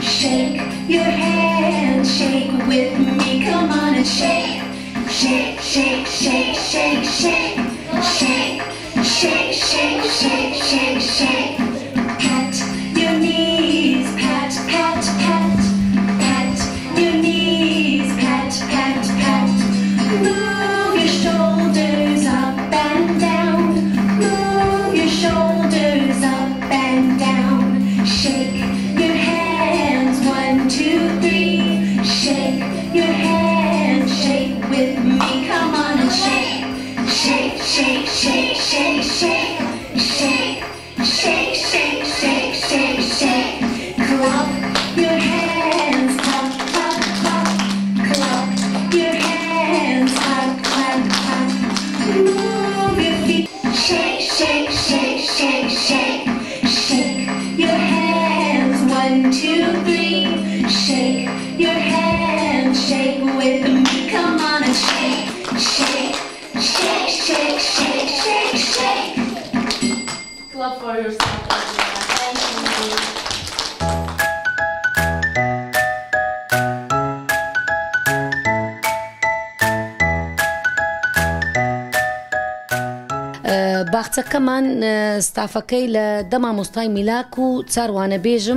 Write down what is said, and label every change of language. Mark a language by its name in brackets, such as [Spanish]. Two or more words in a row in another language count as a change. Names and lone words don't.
[English] Shake your hands, shake with me. Come on and shake. Shake, shake, shake, shake, shake, shake, shake, shake, shake, shake, shake. Pat your knees, pat, pat, pat, pat your knees, pat, pat, pat. Move your shoulders up and down, move your shoulders up and down. Shake your hands, 1, 2, 3. Shake your hands, shake with me, come on and shake. Shake, shake, shake, shake, shake, shake, shake, shake, shake, shake, shake. Clap your hands, clap, clap, clap. Clap your hands, clap, clap, clap. Move your feet. Shake, shake, shake, shake, shake. Shake your hands, 1, 2, 3. Shake your hands, shake with me, come on and shake. Shake, shake, shake, shake, shake, shake. Clap for yourself, everyone. Thank you. [Central Kurdish] باخچەکەمان ستافەکەی لە دەما مۆستای میلاک و چاروانە بێژم